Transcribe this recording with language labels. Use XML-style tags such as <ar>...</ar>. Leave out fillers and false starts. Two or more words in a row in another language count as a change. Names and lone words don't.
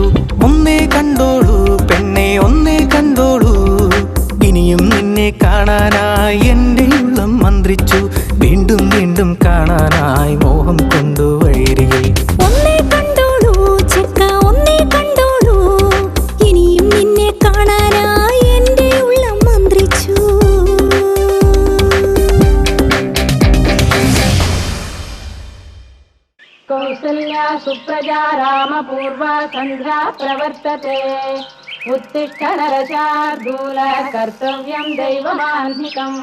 <ml>ഒന്നേ കണ്ടോളൂ പെണ്ണെ ഒന്നേ കണ്ടോളൂ, ഇനിയും നിന്നെ കാണാനായി എൻ്റെ ഉള്ളം മന്ത്രിച്ചു. വീണ്ടും വീണ്ടും കാണാനായി മോഹം കൊണ്ടു വഴിയിൽ. ഒന്നേ കണ്ടോളൂ ചെക്ക ഒന്നേ കണ്ടോളൂ, ഇനിയും നിന്നെ കാണാനായി എൻ്റെ ഉള്ളം മന്ത്രിച്ചു.</ml> <sa>कौसल्या सुप्रजा रामपूर्वा सन्ध्या प्रवर्तते, उत्तिष्ठ नरशार्दूल कर्तव्यं दैवमाह्निकम्.</sa>